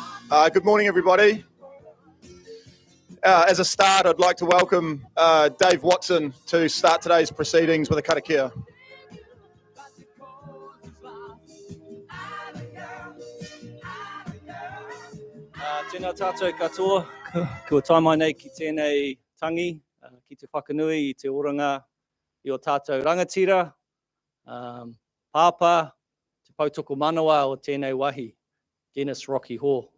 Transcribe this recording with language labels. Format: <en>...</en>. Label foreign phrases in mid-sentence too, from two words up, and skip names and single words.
<en>Good morning, everybody. As a start, I'd like to welcome Dave Watson to start today's proceedings with a karakia.</en> <mi>Tēnā tātou katoa, kua taimai nei ki tēnei tangi, ki te whakanui i te oranga I o tātou rangatira, pāpā, te pautoko manawa o tēnei wahi, Dennis Rocky Hall.</mi>